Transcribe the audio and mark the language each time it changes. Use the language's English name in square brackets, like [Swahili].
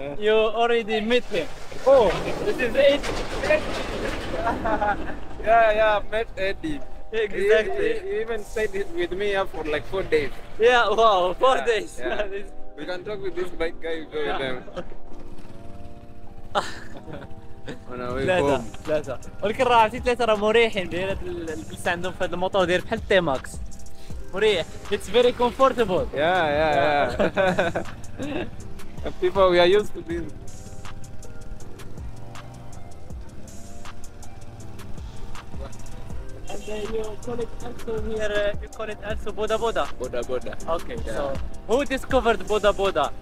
[English] You already met him. Oh, this is it. Yeah, I've met Eddie. Exactly. He even stayed with me here for like 4 days. Yeah. Wow. 4 days. Yeah. We can talk with this bike guy. Go with them. On our way [Arabic] ثلاثة [English] home. [Arabic] ثلاثة، ولكن راه عرفتي ثلاثة راه مريحين داير الجلسة عندهم في هذا الموطور داير بحال التيماكس مريح. [English] It's very comfortable. Yeah. People, we are used to this. And you call it also here, you call it also Boda Boda. Boda. Okay, so who discovered Boda Boda?